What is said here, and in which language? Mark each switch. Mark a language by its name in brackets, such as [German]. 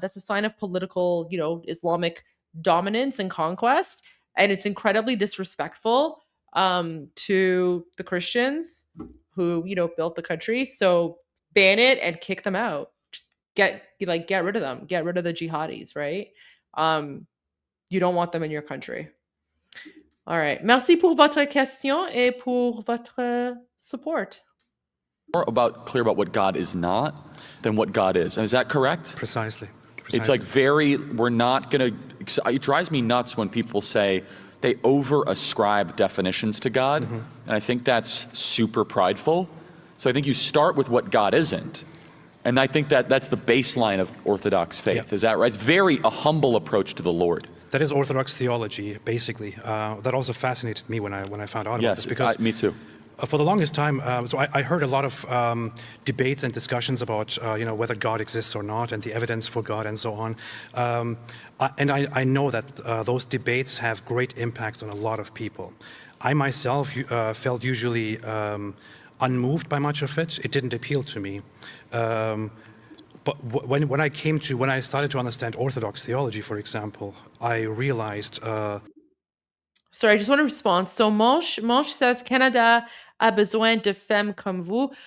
[English] That's a sign of political, Islamic dominance and conquest, and it's incredibly disrespectful to the Christians who built the country. So ban it and kick them out. Just get rid of them. Get rid of the jihadis, right? You don't want them in your country. All right. [French] Merci pour votre question et pour votre support. [English] More clear about what God is not than what God is. Is that correct? Precisely. It's like we're not going to, it drives me nuts when people say they over-ascribe definitions to God. Mm-hmm. And I think that's super prideful. So I think you start with what God isn't. And I think that's the baseline of Orthodox faith. Yeah. Is that right? It's a humble approach to the Lord. That is Orthodox theology, basically. That also fascinated me when I found out about this. Because me too. For the longest time, so I heard a lot of debates and discussions about whether God exists or not, and the evidence for God, and so on. And I know that those debates have great impact on a lot of people. I myself felt usually unmoved by much of it. It didn't appeal to me. But when I started to understand Orthodox theology, for example, I realized. Sorry, I just want to respond. So Mange says [French] Canada a besoin de femmes comme vous.